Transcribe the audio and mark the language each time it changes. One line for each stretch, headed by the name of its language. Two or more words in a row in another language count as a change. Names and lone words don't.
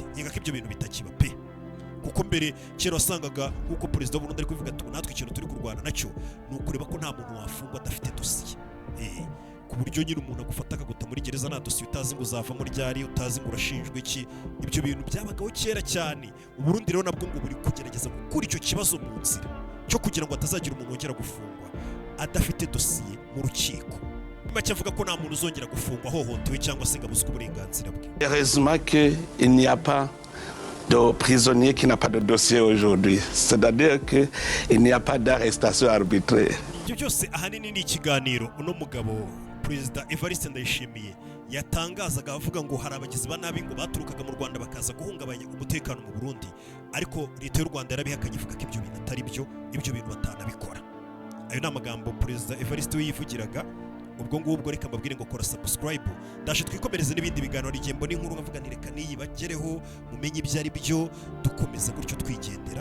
Kinyarwanda: Nkeka ko ibyo bintu bitakiba pe, kuko mbere kera wasangaga nk'uko perezida w'u Burundi ari kuvuga ati natwe ikintu turi kurwana nacyo ni ukureba ko nta muntu wafungwa adafite dosiye, ku buryo nyine umuntu agufata akaguta muri gereza nta dosiye, utazi ngo uzavamo ryari, utazi ngo urashinjwe iki. Ibyo bintu byabagaho kera cyane. u Burundi rero nabwo ngo buri kugerageza gukura icyo kibazo mu nzira cyo kugira ngo atazagira umuntu wongera gufungwa adafite dosiye mu rukiko. make avuga ko nta muntu uzongera gufungwa ahohotewe cyangwa se ngo abuzwe uburenganzira bwe.
French: Heureusement qu'il n'y a pas de prisonnier qui n'a pas de dossier aujourd'hui. C'est-à-dire qu'il n'y a pas d'arrestation arbitraire.
Kinyarwanda: Ibyo byose ahanini ni ikiganiro uno mugabo Perezida Evariste Ndayishimiye yatangazaga avuga ngo hari abagizi ba nabi ngo baturukaga mu Rwanda bakaza guhungabanya umutekano mu Burundi, ariko leta y'u Rwanda yarabihakanye ivuga ko ibyo bintu atari byo, ibyo bintu batanabikora. Ayo ni amagambo Perezida Evariste we yivugiraga. Ubwo ngubwo reka mbabwire ngo kora subscribe, ndaje twikomereze n'ibindi biganiro rigembo n'inkuru nkavuga nti reka niyi bagereho mumenye ibyo ari byo, dukomeza gutyo twigendera.